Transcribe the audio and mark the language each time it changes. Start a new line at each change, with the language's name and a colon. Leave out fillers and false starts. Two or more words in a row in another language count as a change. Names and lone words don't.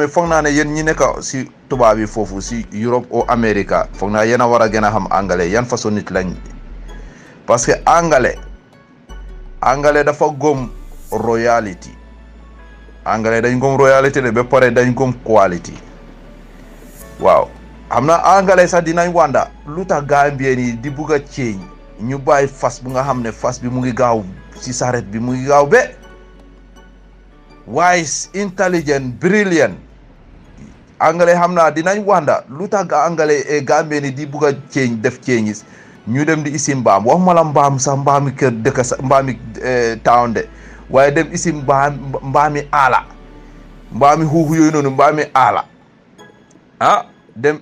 Wolof: foog naa ne yéen ñi nekk si tubaab yi foofu si
French: Europe ou Amérique
Wolof: foog naa yéen a war a gën a xam anglais yan façon nit lañ
French: parce que
Wolof: anglais dafa gëm royalty anglais dañ gëm royalty de ba pare dañ gëm quality waaw xam na anglais sax dinañ wanda lu tax Gambien yi di bugg a ceeñ ñu bàyyi fas bu nga xam ne fas bi mu ngi gaaw si saret bi mu ngi gaaw be
English: wise intelligent brilliant
Wolof: anglais xam naa dinañ wanda lu tax anglais Gambien yi di bugg a ceeñ def ceeñis ñu dem di isi mbaam waxuma la mbaam sax mbaami kër dëkk sax mbaami town de waaye dem isi mbaami aala mbaami xuuxu yooyu noonu mbaami aala dem